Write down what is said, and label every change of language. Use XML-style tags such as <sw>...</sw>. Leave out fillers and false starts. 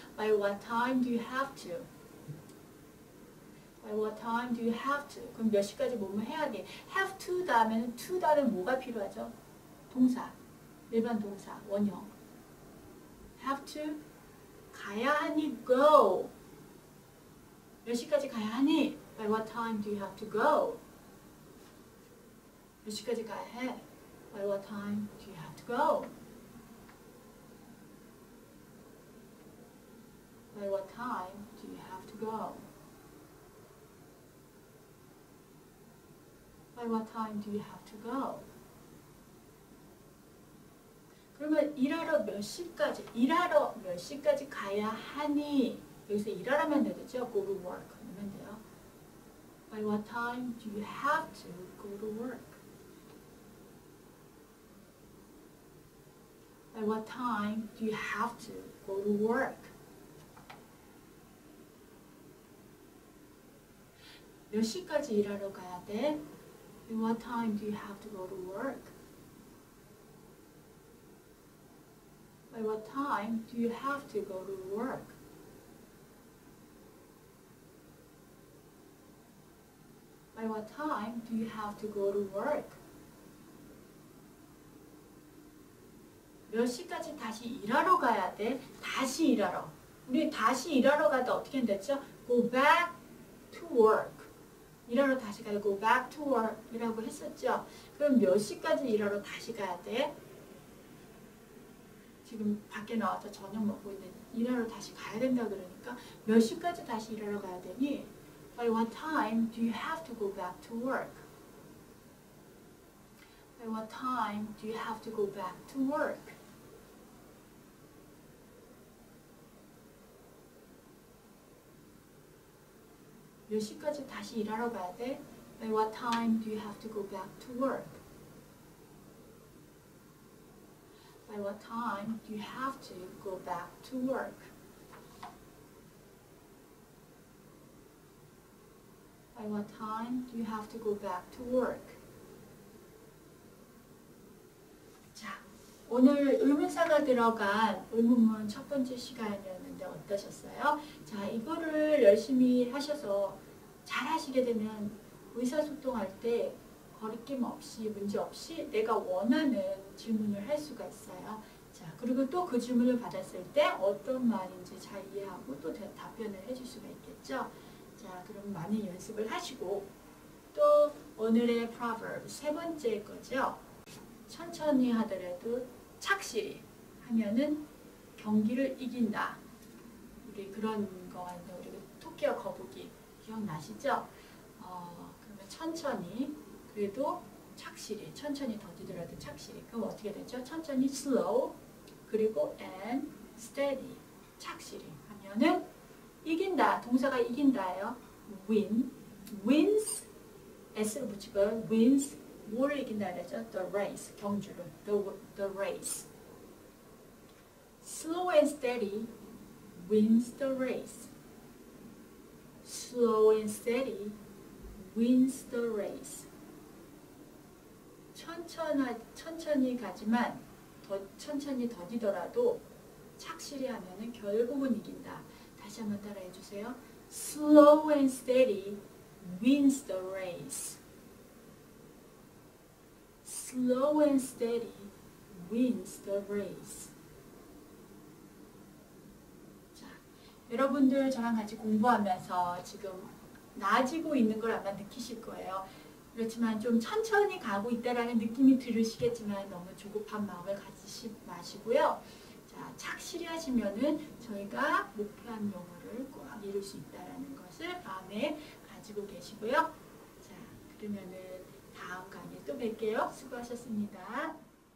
<en>By what time do you have to? By what time do you have to?</en> <ko>그럼 몇 시까지 뭐뭐 해야 돼? Have to 다음에는 to 다음에 뭐가 필요하죠? 동사. 일반 동사. 원형. Have to? 가야 하니 go. 몇 시까지 가야 하니?</ko> <en>By what time do you have to go?</en> <ko>몇 시까지 가야 해?</ko> <en>By what time do you have to go? By what time do you have to go? By what time do you have to go?</en> <ko>그러면 일하러 몇 시까지 가야 하니? 여기서 일하라면 되겠죠?</ko> <en>Go to work</en> <ko>하면 돼요.</ko> <en>By what time do you have to go to work? By what time do you have to go to work?</en> <ko>몇 시까지 일하러 가야 돼?</ko> <en>By what time do you have to go to work? By what time do you have to go to work? By what time do you have to go to work?</en> <ko>몇 시까지 다시 일하러 가야 돼? 다시 일하러. 우리 다시 일하러 가다 어떻게 됐죠?</ko> <en>Go back to work.</en> <ko>일하러 다시 가요.</ko> <en>Go back to work</en> <ko>이라고 했었죠. 그럼 몇 시까지 일하러 다시 가야 돼? 지금 밖에 나와서 저녁 먹고 있는데 일하러 다시 가야 된다 그러니까 몇 시까지 다시 일하러 가야 되니?</ko> <en>By what time do you have to go back to work? By what time do you have to go back to work?</en> <ko>몇 시까지 다시 일하러 가야 돼?</ko> <en>By what time do you have to go back to work? By what time do you have to go back to work? By what time do you have to go back to work?</en> <ko>자, 오늘 의문사가 들어간 의문문 첫 번째 시간이었는데 어떠셨어요? 자, 이거를 열심히 하셔서 잘 하시게 되면 의사소통할 때 거리낌 없이 문제 없이 내가 원하는 질문을 할 수가 있어요. 자, 그리고 또 그 질문을 받았을 때 어떤 말인지 잘 이해하고 또 답변을 해줄 수가 있겠죠. 자, 그럼 많은 연습을 하시고 또 오늘의 proverb 세 번째 거죠. 천천히 하더라도 착실히 하면은 경기를 이긴다. 우리 그런 거 같은데 우리 토끼와 거북이 기억나시죠? 그러면 천천히, 그래도 착실히, 천천히 더디더라도 착실히. 그럼 어떻게 되죠? 천천히 slow, 그리고 and steady, 착실히 하면은 이긴다. 동사가 이긴다예요. win, wins, s를 붙이고요. wins, 뭐를 이긴다 그랬죠?</ko> <en>the race, 경주를, the race. slow and steady wins the race. slow and steady wins the race.</en> <ko>천천히 가지만 천천히 더디더라도 착실히 하면은 결국은 이긴다. 다시 한번 따라해 주세요.</ko> <en>Slow and steady wins the race. Slow and steady wins the race.</en> <ko>자, 여러분들 저랑 같이 공부하면서 지금 나아지고 있는 걸 아마 느끼실 거예요. 그렇지만 좀 천천히 가고 있다라는 느낌이 들으시겠지만 너무 조급한 마음을 가지지 마시고요. 자, 착실히 하시면은 저희가 목표한 영어를 꼭 이룰 수 있다라는 것을 마음에 가지고 계시고요. 자, 그러면은 다음 강의에 또 뵐게요. 수고하셨습니다.</ko>